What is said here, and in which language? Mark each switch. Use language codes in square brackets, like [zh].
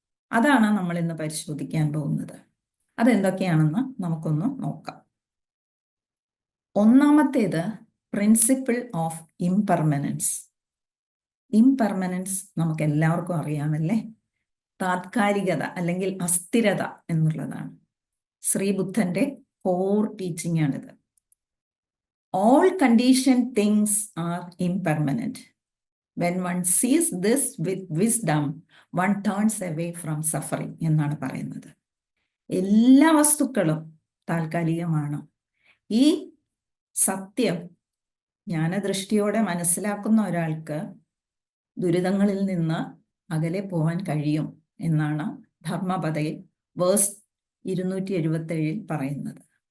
[ml] അതാണ് നമ്മൾ ഇന്ന് പരിശോധിക്കാൻ പോകുന്നത്. അതെന്തൊക്കെയാണെന്ന് നമുക്കൊന്ന് നോക്കാം. ഒന്നാമത്തേത് [en] Principle of impermanence. [ml] ഇംപെർമനൻസ് നമുക്ക് എല്ലാവർക്കും അറിയാമല്ലേ, താത്കാലികത അല്ലെങ്കിൽ അസ്ഥിരത എന്നുള്ളതാണ്. ശ്രീബുദ്ധന്റെ കോർ ടീച്ചിങ് ആണിത്. [en] All conditioned things are impermanent. When one sees this with wisdom, one turns away from suffering [ml] എന്നാണ് പറയുന്നത്. എല്ലാ വസ്തുക്കളും താൽക്കാലികമാണ്. ഈ സത്യം ജ്ഞാനദൃഷ്ടിയോടെ മനസ്സിലാക്കുന്ന ഒരാൾക്ക് ദുരിതങ്ങളിൽ നിന്ന് അകലെ പോകാൻ കഴിയും എന്നാണ് ധർമ്മപദയിൽ വേഴ്സ് 277 പറയുന്നത്.